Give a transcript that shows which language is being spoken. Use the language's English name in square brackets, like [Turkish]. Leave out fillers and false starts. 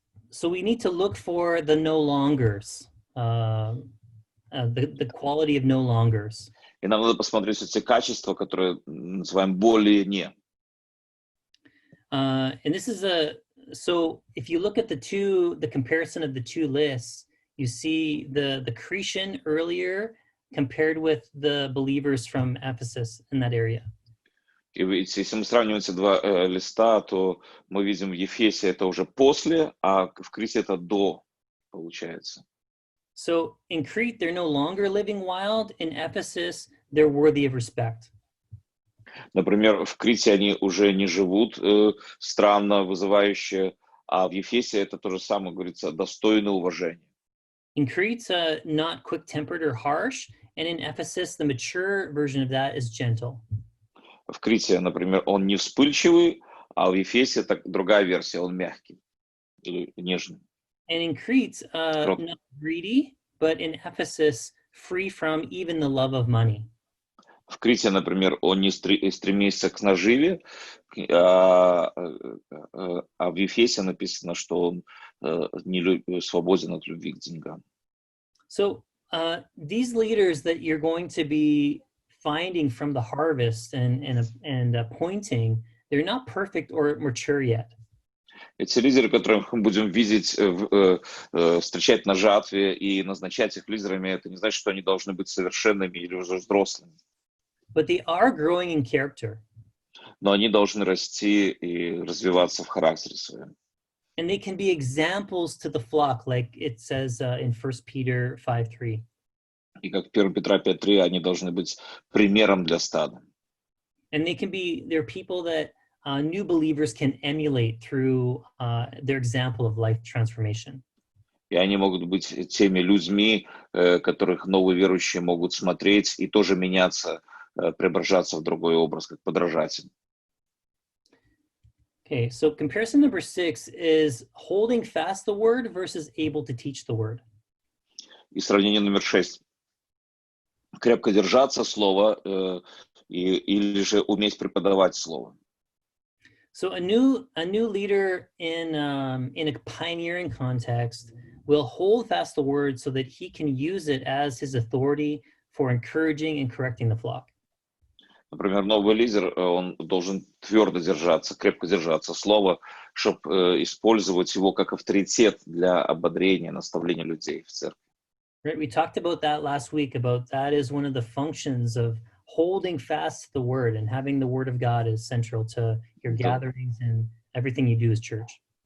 [English] So we need to look for the no longers, the quality of no longers. [Russian] И нам надо посмотреть эти качества, которые называем более не. [English] And this is so if you look at the comparison of the two lists, you see the Cretan earlier compared with the believers from Ephesus in that area. [Russian] И если мы сравниваем эти два листа, то мы видим в Ефесе это уже после, а в Крите это до, получается. [English] So in Crete, they're no longer living wild. In Ephesus, they're worthy of respect. [Russian] Например, в Крите они уже не живут странно, вызывающе, а в Ефесе это то же самое, говорится, достойно уважения. [English] In Crete, not quick-tempered or harsh, and in Ephesus, the mature version of that is gentle. [Russian] В Крите, например, он не вспыльчивый, а в Ефесе так другая версия, он мягкий или нежный. [English] And in Crete, not greedy, but in Ephesus, free from even the love of money. [Russian] В Крите, например, он не стремится к наживе, а в Ефесе написано, что он не свободен от любви к деньгам. [English] So these leaders that you're going to be finding from the harvest and appointing, they're not perfect or mature yet. [Russian] Эти лидеры, которых мы будем видеть, встречать на жатве и назначать их лидерами, это не значит, что они должны быть совершенными или уже взрослыми. [English] But they are growing in character. [Russian] Но они должны расти и развиваться в характере своем. [English] And they can be examples to the flock, like it says in 1 Peter 5:3. [Russian] И как 1 Петра 5:3, они должны быть примером для стада. [English] And they're people that new believers can emulate through their example of life transformation. [Russian] И они могут быть теми людьми, которых новые верующие могут смотреть и тоже меняться, преображаться в другой образ, как подражатель. [English] Okay, so comparison number 6 is holding fast the word versus able to teach the word. [Russian] И сравнение номер 6. Крепко держаться слова или же уметь преподавать слово. [English] So a new leader in a pioneering context will hold fast the word so that he can use it as his authority for encouraging and correcting the flock. [Russian] Например, новый лидер, он должен твердо держаться, крепко держаться слова, чтобы использовать его как авторитет для ободрения, наставления людей в церкви. [English] Right, we talked about that last week, about that is one of the functions of holding fast the word, and having the word of God is central to your gatherings and everything you do as church.